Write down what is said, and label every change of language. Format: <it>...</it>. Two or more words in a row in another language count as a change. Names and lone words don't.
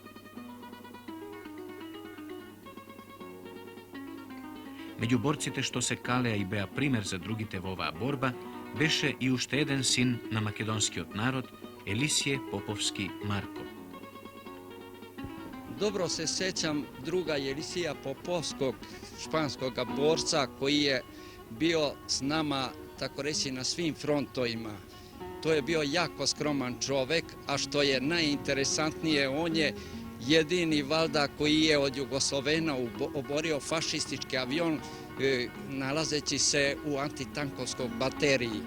<mk>Меѓу борците што се калеа и беа пример за другите во оваа борба, беше и уште еден син на македонскиот народ, Елисије Поповски Марко.</mk> <sr>dobro se sjećam druga Jelisija Popovskog, španskog borca koji je bio s nama, tako reći, na svim frontovima. To je bio jako skroman čovjek, a što je najinteresantnije, on je jedini valjda koji je od Jugoslovena oborio fašistički avion nalazeći se u antitankovskoj bateriji.</sr>